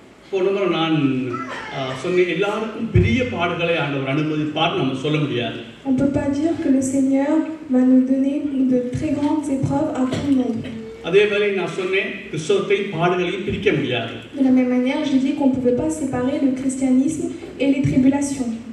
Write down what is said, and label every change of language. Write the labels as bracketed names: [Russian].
[Tamil] போன நான் சொன்னேன், எல்லாருக்கும் பெரிய பாடுகளை ஆண்டவர் அனுமதிப்பார் நம்ம சொல்ல முடியாது. [French] On peut pas dire que le Seigneur va nous donner de très grandes épreuves à tout le monde. [Tamil] அதே வேளை நான் சொன்னேன், கிறிஸ்தவத்தை பாடுகளையும் பிரிக்க முடியாது. [French] De la même manière, j'ai dit qu'on pouvait pas séparer le christianisme et les tribulations.